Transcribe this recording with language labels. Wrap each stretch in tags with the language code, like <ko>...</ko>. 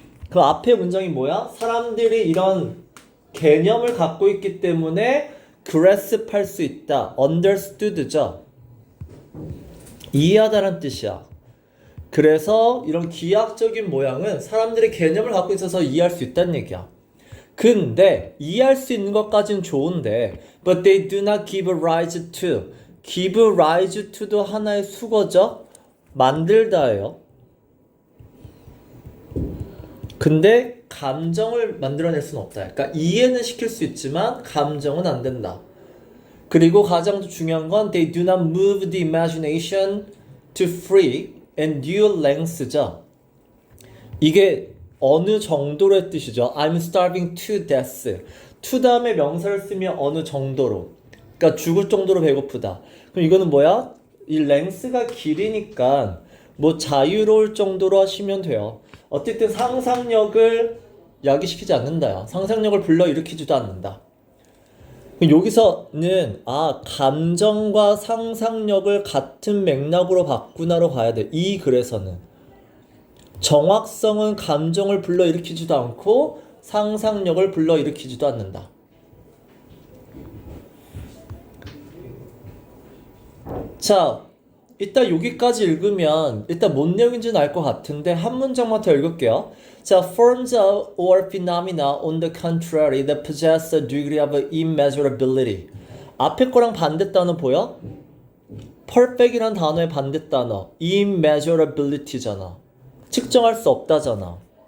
<ko>그 앞에 문장이 뭐야? 사람들이 이런 개념을 갖고 있기 때문에 grasp 할 수 있다. understood죠. 이해하다란 뜻이야. 그래서 이런 기하학적인 모양은 사람들이 개념을 갖고 있어서 이해할 수 있다는 얘기야. 근데 이해할 수 있는 것까지는 좋은데 but they do not give rise to. give rise to도 하나의 수거죠. 만들다예요. 근데 감정을 만들어낼 수는 없다. 그러니까 이해는 시킬 수 있지만 감정은 안 된다.</ko> <en>그리고 가장 중요한 건 they do not move the imagination to free and new lengths죠.</en> <ko>이게 어느 정도로의 뜻이죠.</ko> <en>I'm starving to death.</en> <ko>to 다음에 명사를 쓰면 어느 정도로. 그러니까 죽을 정도로 배고프다. 그럼 이거는 뭐야? 이 length가 길이니까 뭐 자유로울 정도로 하시면 돼요. 어쨌든 상상력을 야기시키지 않는다요. 상상력을 불러일으키지도 않는다. 여기서는 감정과 상상력을 같은 맥락으로 바꾸나로 봐야 돼. 이 글에서는 정확성은 감정을 불러일으키지도 않고 상상력을 불러일으키지도 않는다. 자, 일단 여기까지 읽으면 일단 뭔 내용인지는 알 것 같은데 한 문장만 더 읽을게요.</ko> <en>자, forms or phenomena on the contrary that possess a degree of immeasurability.</en> <ko>앞에 거랑 반대 단어 보여? perfect이란 단어의 반대 단어 immeasurability잖아. 측정할 수 없다잖아.</ko>